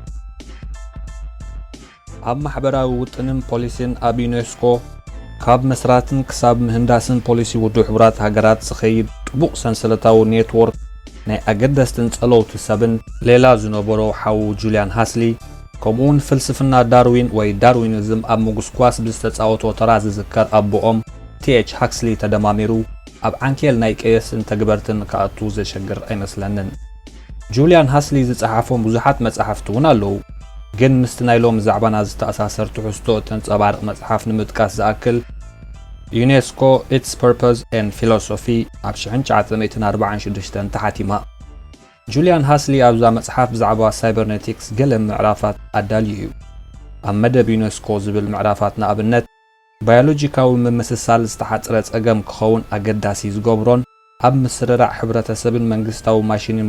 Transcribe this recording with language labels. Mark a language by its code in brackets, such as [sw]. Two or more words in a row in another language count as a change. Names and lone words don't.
[ti] ኣብ ማሕበራዊ ውጥንን ፖሊሲን ኣብ ዩኔስኮ ካብ መስራትን ክሳብ ምህንዳስን ፖሊሲ ውድብ ሕብራት ሃገራት ዝኸይድ ጥቡቕ ሰንሰለታዊ ኔትወርክ ናይ ኣገደስትን ጸለውቲ ሰብን ሌላ ዝነበሮ ሓዉ ጁልያን ሃስሊ ከምኡውን ፍልስፍና ዳርዊን ወይ ዳርዊኒዝም ኣብ ምጉስኳስ ብዝተፃወቶ ተራ ዝዝከር ኣቦኦም ቲኤች ሃክስሊ ተደማሚሩ ኣብ ዓንኬል ናይ ቀየስን ተግበርትን ከኣቱ ዘሸግር ኣይመስለንን። ጁልያን ሃስሊ ዝጸሓፎም ብዙሓት መጽሓፍቲ እውን ኣለዉ። ግን ምስቲ ናይ ሎም ዛዕባና ዝተኣሳሰር ትሕዝቶ ተንጸባርቕ መጽሓፍ ንምጥቃስ ዝኣክል ዩኔስኮ ኢትስ ፐርፐዝ ኤንድ ፊሎሶፊ ኣብ 1946 ተሓቲማ። ጁልያን ሃስሊ ኣብዛ መጽሓፍ ብዛዕባ ሳይበርኔቲክስ ገለ ምዕራፋት ኣዳልዩ እዩ። ኣብ መደብ ዩኔስኮ ዝብል ምዕራፋት ንኣብነት ባዮሎጂካዊ ምምስሳል ዝተሓጽረ ጸገም ክኸውን ኣገዳሲ ዝገብሮን ኣብ ምስርራዕ ሕብረተሰብን መንግስታዊ ማሽንን